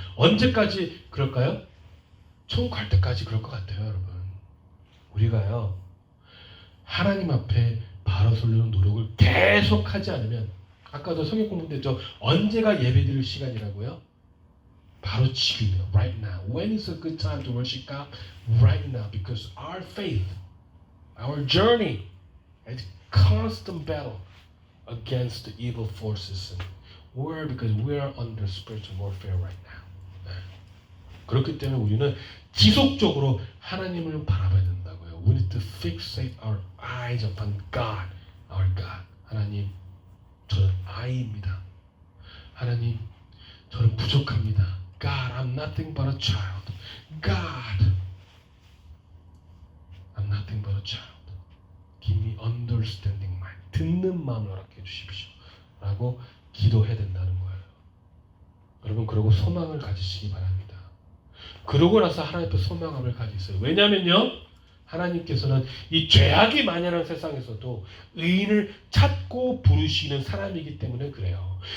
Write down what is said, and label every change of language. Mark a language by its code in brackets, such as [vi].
[ko] 언제까지 그럴까요? 천국 갈 때까지 그럴 것 같아요, 여러분. 우리가요, 하나님 앞에 바로 서려는 노력을 계속하지 않으면, 아까도 성경 공부인데 언제가 예배드릴 시간이라고요? 바로 지금이요. [en] Right now. When is a good time to worship God? Right now. Because our faith, our journey is constant battle against the evil forces. Where? Because we are under spiritual warfare right now. [ko] 그렇기 때문에 우리는 지속적으로 하나님을 바라봐야 된다고요. [en] We need to fixate our eyes upon God, our God. [ko] 하나님, 저는 아이입니다. 하나님, 저는 부족합니다. [en] God, I'm nothing but a child. God, I'm nothing but a child. Give me understanding mind. [ko] 듣는 마음을 허락해 주십시오. 라고 기도해야 된다는 거예요. 여러분, 그러고 소망을 가지시기 바랍니다. 그러고 나서 하나님 앞에 소망함을 가지세요. 왜냐면요, 하나님께서는 이 죄악이 만연한 세상에서도 의인을 찾고 부르시는 사람이기 때문에 그래요.